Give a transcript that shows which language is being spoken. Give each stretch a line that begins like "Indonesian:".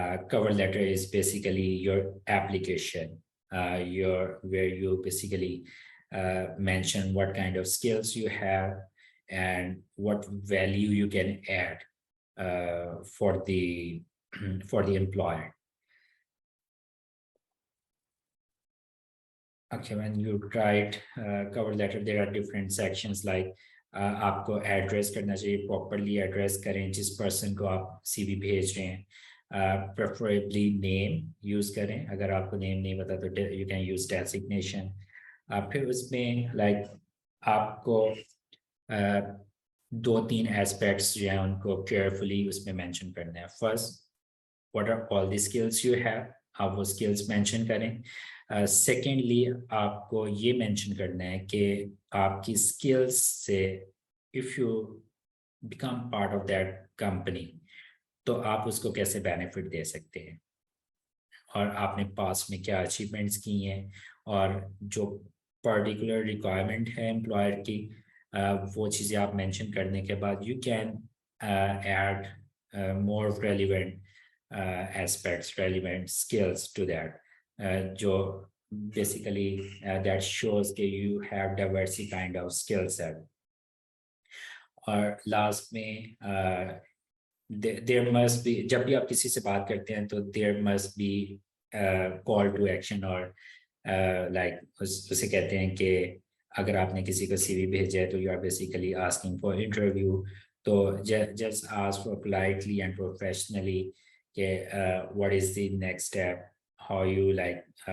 English: Cover letter is basically your application, where you basically mention what kind of skills you have and what value you can add for the for the employer. Okay, when you write cover letter, there are different sections like
Hindi: आपको address करना चाहिए properly address करें जिस person को आप CV भेज रहे हैं प्रेफरेबली नेम यूज करें अगर आपको नेम नहीं पता तो
English: you can use designation
Hindi: फिर उसमें लाइक आपको दो तीन एस्पेक्ट्स जो हैं उनको केयरफुली उसमें मेंशन करना है first
English: what are all the skills you have
Hindi: आप वो स्किल्स मेंशन करें सेकेंडली आपको ये मेंशन करना है कि आपकी स्किल्स से
English: if you become part of that company
Hindi: तो आप उसको कैसे बेनिफिट दे सकते हैं और आपने पास में क्या अचीवमेंट्स की हैं और जो पर्टिकुलर रिक्वायरमेंट है एम्प्लॉयर की वो चीज़ें आप मेंशन करने के बाद
English: You can add more relevant aspects, relevant skills to that. जो basically that shows that you have diverse kind of skill set.
Hindi: और लास्ट में
English: there must be
Hindi: जब भी आप किसी से बात करते हैं तो
English: there must be call to action
Hindi: और like उसे कहते हैं कि अगर आपने किसी को CV भेजा है तो
English: you are basically asking for interview तो just ask for politely and professionally what is the next step how you like